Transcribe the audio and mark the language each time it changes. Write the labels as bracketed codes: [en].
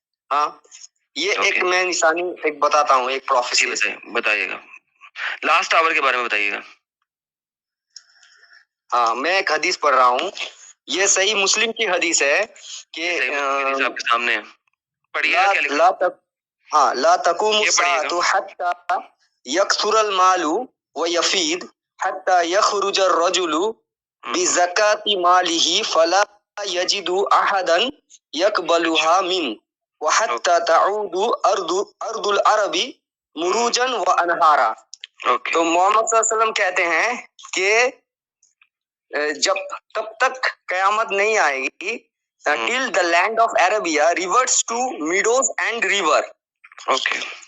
[ur] ہاں, یہ ایک میں نشانی ایک بتاتا ہوں, ایک پروفیسی. بتائیے گا, لاسٹ آور کے بارے میں بتائیے گا. ہاں, میں ایک حدیث پڑھ رہا ہوں, یہ صحیح مسلم کی حدیث ہے کہ صحیح مسلم حدیث آپ کے سامنے ہے، پڑھیے گا [ar] لا [ur] کیا لکھا لا تک ہاں لا تقوم یہ پڑھیے گا۔ [ar] الساعة حتى يكثر المال ويفيد حتى يخرج الرجل بزكاة ماله فلا يجد أحدا يقبلها منه وحتى تعود أرض العرب مروجا وأنهارا۔ [ur] اوکے، تو محمد صلی اللہ علیہ وسلم کہتے ہیں کہ جب تب تک قیامت نہیں آئے گی [en] till the land of Arabia reverts to meadows and river۔ [ur] Okay,